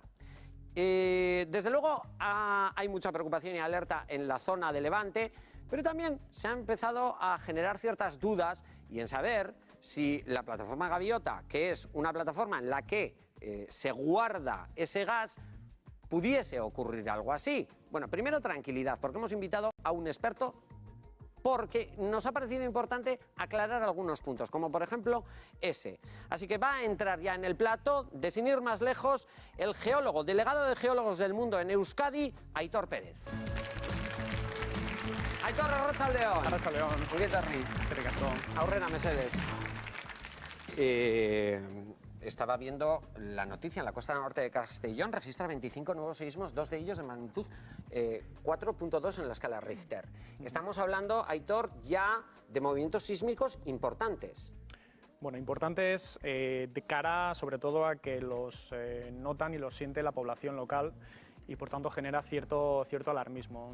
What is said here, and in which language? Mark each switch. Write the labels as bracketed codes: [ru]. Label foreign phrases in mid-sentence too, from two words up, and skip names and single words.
[es] Desde luego hay mucha preocupación y alerta en la zona de Levante, pero también se han empezado a generar ciertas dudas y en saber si la plataforma Gaviota, que es una plataforma en la que se guarda ese gas, pudiese ocurrir algo así. Bueno, primero tranquilidad, porque hemos invitado a un experto, porque nos ha parecido importante aclarar algunos puntos, como por ejemplo ese. Así que va a entrar ya en el plató, de sin ir más lejos, el geólogo, delegado de Geólogos del Mundo en Euskadi, Aitor Pérez. [eu] Aitor, arratsaldeon. Arratsaldeon. Ongietorri. Eskerrik asko. Aurrera, mesedes. [es] Estaba viendo la noticia: en la costa norte de Castellón registra 25 nuevos seísmos, dos de ellos de magnitud 4,2 en la escala Richter. Estamos hablando, Aitor, ya de movimientos sísmicos importantes. Bueno, importantes de cara sobre todo a que los notan y los siente la población local y por tanto genera cierto alarmismo.